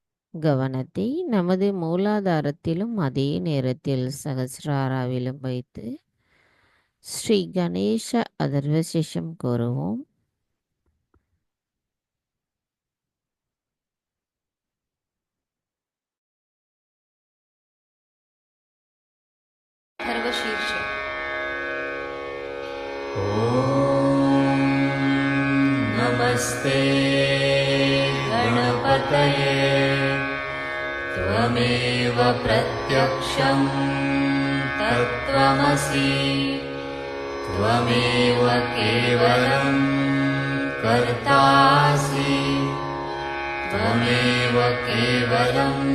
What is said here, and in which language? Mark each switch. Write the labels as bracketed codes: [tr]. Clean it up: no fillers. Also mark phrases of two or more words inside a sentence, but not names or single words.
[ta] கவனத்தை நமது மூலாதாரத்திலும் அதே நேரத்தில் சகசிராராவிலும் வைத்து ஸ்ரீ கணேச அதர்வசேஷம் கூறுவோம். [sa] सर्वशीर्ष नमस्ते गणपतये त्वमेव प्रत्यक्षं तत्त्वमसि त्वमेव केवलं कर्तासि त्वमेव केवलं